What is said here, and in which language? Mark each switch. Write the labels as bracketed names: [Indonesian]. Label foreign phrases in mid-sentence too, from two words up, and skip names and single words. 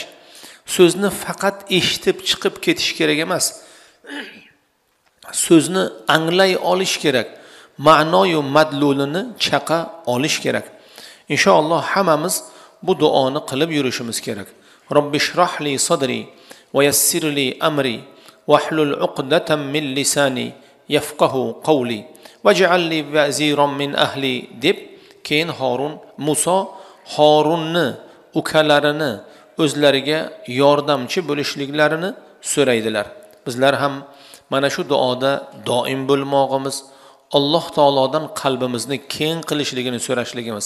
[Uzbek] So'zni faqat eshitib chiqib ketish kerak emas. So'zni anglay olish kerak. Ma'noyu madlulini chaqa olish kerak. Inshaalloh hammamiz bu duoni qilib yurishimiz kerak. [Arabic] رب اشرح لي صدري ويسر لي أمري واحلل عقدة من لساني يفقهوا قولي واجعل لي وزيرا من أهلي [Uzbek] deb keyin Musa Harunni ukalarini o'zlariga yordamchi bo'lishliklarini so'raydilar. Bizlar ham mana shu duoda doim bo'lmoqimiz, Alloh taolodan qalbimizni keng qilishligini so'rashligimiz.